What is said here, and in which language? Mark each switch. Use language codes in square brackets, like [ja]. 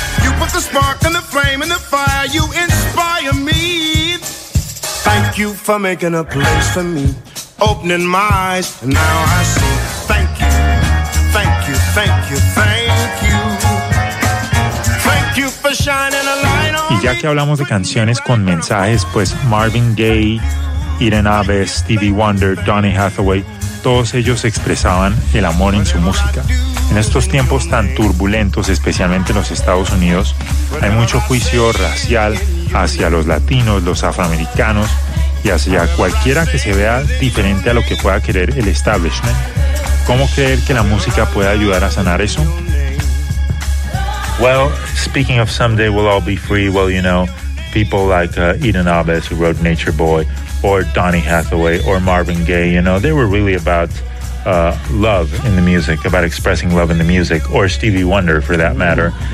[en] You put the spark and the flame and the fire, you inspire me. Thank you for making a place for me, opening my eyes, and now I see. Thank you, thank you, thank you, thank you. Thank you for shining a light on. [es] Y ya que hablamos de canciones con mensajes, pues Marvin Gaye, Irene Aves, Stevie Wonder, Donny Hathaway, todos ellos expresaban el amor en su música. En estos tiempos tan turbulentos, especialmente en los Estados Unidos, hay mucho juicio racial hacia los latinos, los afroamericanos y hacia cualquiera que se vea diferente a lo que pueda querer el establishment. ¿Cómo creer que la música puede ayudar a sanar eso? [en] Well, speaking of Someday We'll All Be Free, well, you know, people like Eden Abbas, who wrote Nature Boy, or Donny Hathaway, or Marvin Gaye, you know, they were really about love in the music, about expressing love in the music, or Stevie Wonder, for that matter.